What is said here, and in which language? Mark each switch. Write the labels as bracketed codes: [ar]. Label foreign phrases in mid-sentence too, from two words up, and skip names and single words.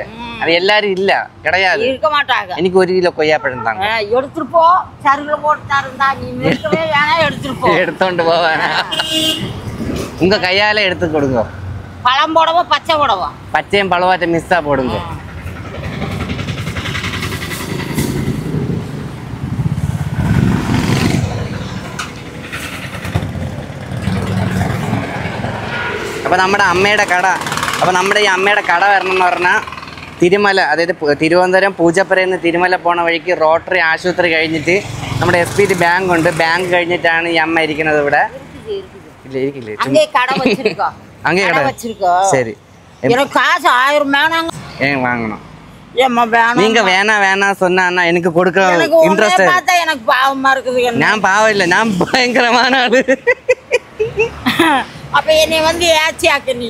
[ta] அது எல்லாரும் இல்ல கிடையாது. இருக்க மாட்டாங்க. எனக்கு 1 கிலோ கொய்யாப்பழம் தாங்க. எடுத்துட்டு போ. சருகுல போட்டு இருந்தா நீ நிறுத்தவே வேணாம். எடுத்துட்டு போ. எடுத்துட்டு போ. உங்க கையால எடுத்து கொடுங்க. பழம் போடவோ பச்சை போடவோ? பச்சையும் பழவாச்ச மிஸ்ஸா போடுங்க. [ml] അപ്പോൾ നമ്മുടെ അമ്മയുടെ കട വരണം എന്ന് പറഞ്ഞാൽ തിരുമല, അതായത് തിരുവനന്തപുരം പൂജപ്പുരയിൽ നിന്ന് തിരുമല പോണ വഴിക്ക് റോട്ടറി ആശുപത്രി കഴിഞ്ഞിട്ട് നമ്മുടെ SBT ബാങ്ക് ഉണ്ട്. ബാങ്ക് കഴിഞ്ഞിട്ടാണ് ഈ അമ്മ ഇരിക്കുന്നത് ഇവിടെ. ഇല്ല ഇരിക്കില്ലേ? അങ്ങേ കട. [ta] சரி வாங்கணும். நீங்க வேணா சொன்னா எனக்கு கொடுக்க இன்ட்ரெஸ்ட். எனக்கு பாவமா இருக்குது. நான் பாவம் இல்லை, நான் பயங்கரமான ஆளு. அப்ப என்னை ஏச்சியாக்க நீ